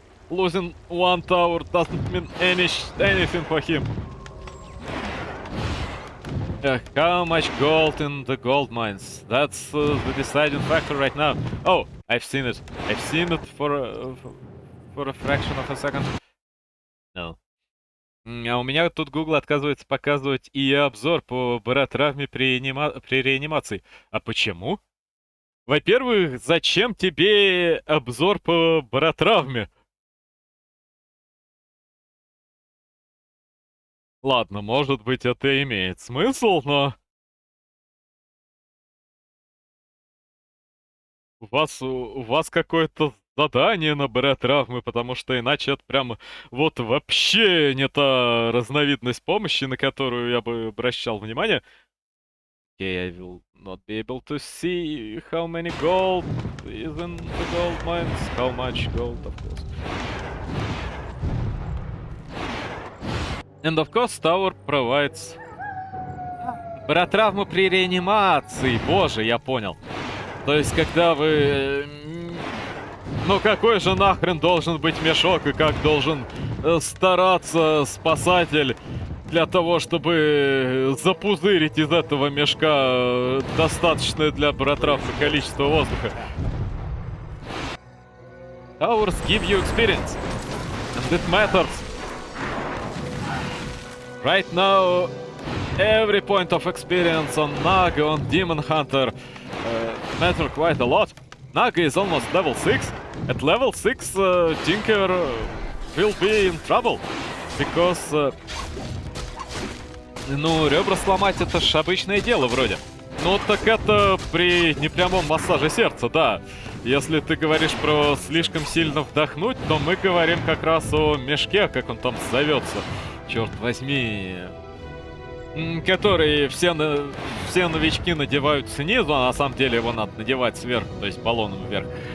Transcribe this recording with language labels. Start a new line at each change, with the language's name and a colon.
English: Losing one tower doesn't mean anything for him. How much gold in the gold mines? That's the deciding factor right now. Oh, I've seen it. I've seen it for a fraction of a second. No.
Russian: А у меня тут Google отказывается показывать и обзор по баротравме при реанимации. А почему? Во-первых, зачем тебе обзор по баротравме? Ладно, может быть, это имеет смысл, но... У вас какое-то задание на травмы, потому что иначе это прямо вот вообще не та разновидность помощи, на которую я бы обращал внимание.
English: Okay, I will not be able to see how many gold is in the gold mines. How much gold, of course. And of course, tower provides...
Russian: Баротравму при реанимации. Боже, я понял. То есть, когда вы... Ну какой же нахрен должен быть мешок и как должен стараться спасатель для того, чтобы запузырить из этого мешка достаточное для баротравмы количество воздуха?
English: Towers give you experience. And it matters. Right now, every point of experience on Naga, on Demon Hunter matter quite a lot. Naga is almost level 6. At level 6, Tinker will be in trouble. Because...
Russian: ну, ребра сломать это ж обычное дело вроде. Ну, так это при непрямом массаже сердца, да. Если ты говоришь про слишком сильно вдохнуть, то мы говорим как раз о мешке, как он там зовется. Черт возьми... который все новички надевают снизу, а на самом деле его надо надевать сверху, то есть баллоном вверх.